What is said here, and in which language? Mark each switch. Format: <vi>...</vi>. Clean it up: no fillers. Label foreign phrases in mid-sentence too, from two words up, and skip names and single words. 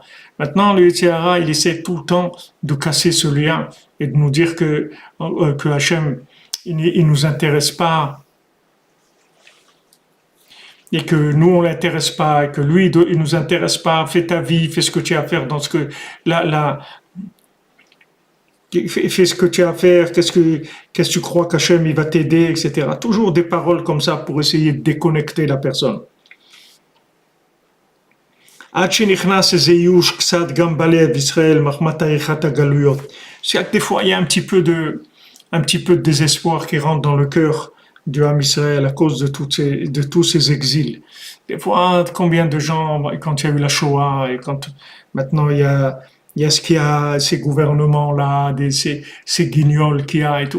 <fr>Maintenant, le</fr> <he>יצר הרע,</he> <fr>il essaie tout le temps de casser ce lien et de nous dire que Hachem, il nous intéresse pas et que nous on l'intéresse pas et que lui il nous intéresse pas. Fais ta vie, fais ce que tu as à faire dans ce que Fais ce que tu as à faire, qu'est-ce que tu crois qu'Hachem il va t'aider, etc. Toujours des paroles comme ça pour essayer de déconnecter la personne.</fr> <he>עד שנכנס איזה ייאוש קצת גם בלב ישראל, מחמת עריכת הגלויות.</he> <fr>C'est que des fois il y a un petit peu de désespoir qui rentre dans le cœur du</fr> <he>עם ישראל</he> <fr>à cause de tous ces exils. Des fois, combien de gens, quand il y a eu la Shoah et quand maintenant il y a ce qu'il y a, ces gouvernements-là, ces guignols qu'il y a et tout.</fr>